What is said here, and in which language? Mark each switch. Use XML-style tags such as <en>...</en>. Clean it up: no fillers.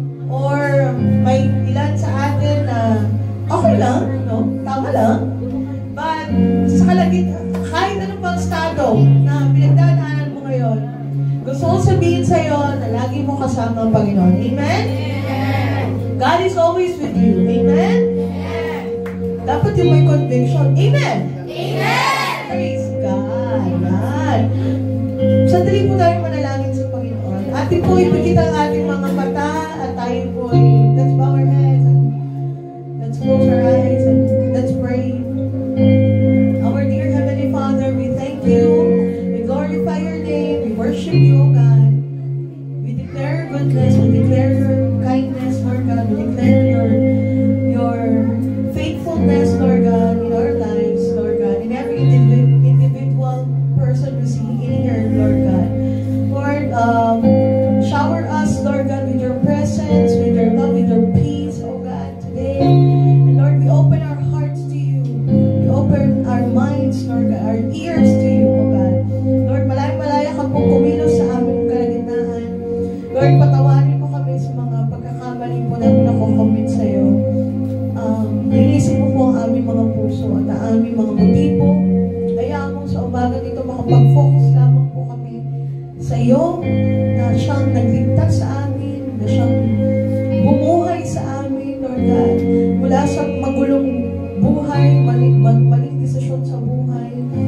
<tl>Or may ilan sa atin na okay lang, no? Tama lang. But sa kalagitnaan, kahit anong pang estado na pinagdadaanan mo ngayon, gusto ko sabihin sa iyo na lagi mo kasama ang Panginoon.</tl> <en>Amen? Amen. God is always with you. Amen? Amen.</en> <tl>Dapat yung may conviction.</tl> <en>Amen? Amen. Praise God. Yan.</en> <tl>Sandali po tayo manalangin sa Panginoon. Atin po ipagkita ang ating mga mata at tayo po</tl> <en>let's bow our heads and let's close our eyes and let's pray. Our dear Heavenly Father, we thank you. We glorify your name. We worship you, O God. We declare goodness. We declare your kindness, Lord God. We declare your faithfulness, Lord God, in our lives, Lord God, in every individual person we see in here, Lord God. Lord, shower us, Lord God, with your presence, with your love, with your peace, oh God, today. And Lord, we open our hearts to you. We open our minds, Lord God, our ears to you, oh God.</en> <tl>Lord, malaya-malaya ka pong kumilos sa aming kalagitnaan. Lord, patawarin mo kami sa mga pagkakamali po namin nakukomit sa iyo. Linisin mo po ang aming mga puso at ang aming mga motibo. Hayaan mo sa umaga nito makapag-focus lamang po kami sa iyo na siyang nagligtas sa amin, na siyang bumuhay sa amin, Lord God, mula sa magulong buhay, maling desisyon sa buhay.</tl>